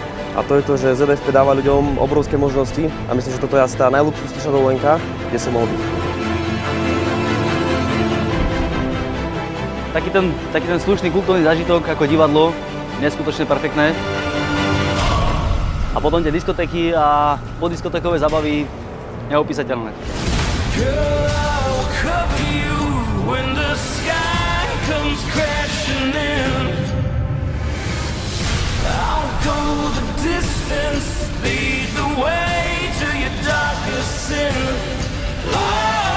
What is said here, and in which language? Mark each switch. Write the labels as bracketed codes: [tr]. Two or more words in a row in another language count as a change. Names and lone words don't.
[sk] A to je to, že ZFP dáva ľuďom obrovské možnosti a myslím, že toto je asi tá najluxusnejšia dovolenka, kde som mohol byť. Taký ten slušný kultúrny zážitok ako divadlo, neskutočne perfektné. A potom tie diskotéky a podiskotékové zabavy neopísateľné. [en] Girl, I'll cover you when the sky comes crashing in. I'll go the distance, lead the way to your darkest sin.